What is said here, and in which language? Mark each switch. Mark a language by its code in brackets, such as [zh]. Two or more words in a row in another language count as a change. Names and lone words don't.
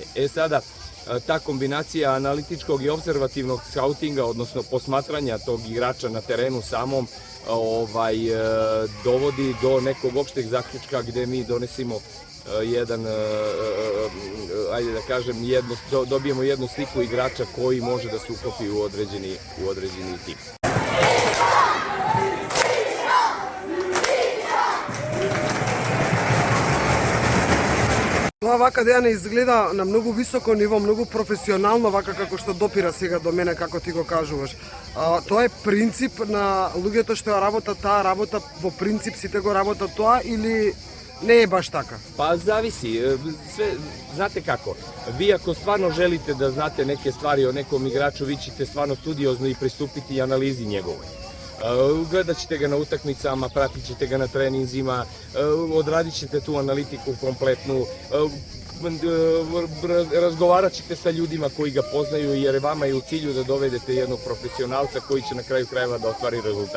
[sr] Sada, ta kombinacija analitičkog i observativnog skautinga, odnosno posmatranja tog igrača na terenu samom, dovodi do nekog opšteg zaključka gde mi donesimo jedan, ajde da kažem, dobijemo jednu sliku igrača koji može da se uklopi u određeni tim. [mk] Тоа вака Дејан изгледа на многу високо ниво, многу професионално, вака како што допира сега до мене, како ти го кажуваш. Тоа е принцип на луѓето што ја работат таа работа, во принцип сите го работат тоа или не е баш така? [sr] Pa zavisi, znate kako, vi ako stvarno želite da znate neke stvari o nekom igraču, vi ćete stvarno studiozno i pristupiti analizi njegovoj. Gledat ćete ga na utakmicama, pratit ćete ga na treninzima, odradit ćete tu analitiku kompletnu, razgovarat ćete sa ljudima koji ga poznaju, jer vama je u cilju da dovedete jednog profesionalca koji će na kraju krajeva da ostvari rezultat.